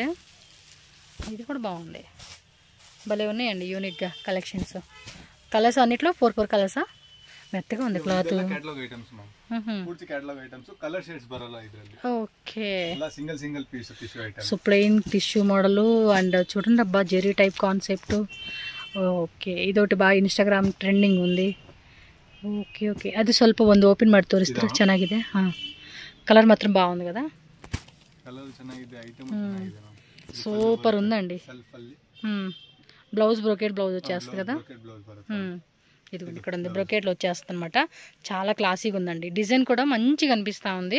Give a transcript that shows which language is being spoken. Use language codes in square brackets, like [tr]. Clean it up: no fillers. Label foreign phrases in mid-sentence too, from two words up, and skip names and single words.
[te] ఇది కూడా బాగుంది, భలే ఉన్నాయండి యూనిక్గా కలెక్షన్స్. కలర్స్ అన్నిట్లో 4 కలర్సా? మెత్తగా ఉంది క్లాత్. ఓకే. సో [en] plain tissue model [te] అండ్ చూడండి అబ్బా జెరీ [en] type concept. [te] ఓకే. [kn] ಇದೊಟ್ಟು ಬಾಳ ಇನ್ಸ್ಟಾಗ್ರಾಮ್ ಟ್ರೆಂಡಿಂಗ್ ఉంది. [te] ఓకే ఓకే. [kn] అది ಸ್ವಲ್ಪ ಒಂದು ಓಪನ್ ಮಾಡಿ ತೋರಿಸ್ತಾರೆ, ಚೆನ್ನಾಗಿದೆ. [te] కలర్ మాత్రం బాగుంది కదా, సూపర్ ఉందండి. [en] blouse brocade blouse [te] వచ్చేస్తుంది కదా. ఇది ఇక్కడ ఉంది, బ్రోకెట్లో వచ్చేస్తుంది అనమాట. చాలా క్లాసీగా ఉందండి, డిజైన్ కూడా మంచిగా అనిపిస్తూ ఉంది.